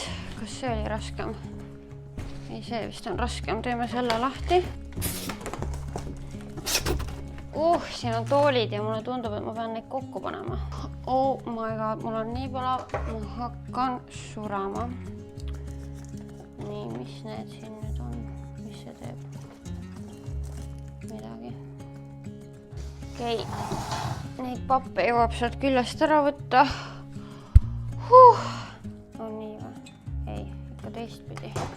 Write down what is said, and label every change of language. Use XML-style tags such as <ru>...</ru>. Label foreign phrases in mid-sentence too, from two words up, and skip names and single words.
<et>Kas see oli raskem? Ei, see vist on raskem. Teeme selle lahti. Siin on toolid ja mulle tundub, et ma pean neid kokku panema.</et> <en>Oh my god,</en> <et>mul on nii palav. Ma hakkan surama. Nii, mis need siin nüüd on? Mis see teeb? Midagi. Okei. Neid pappe jõuab sealt küljest ära võtta. On nii või? Ei, ikka teistpidi.</et>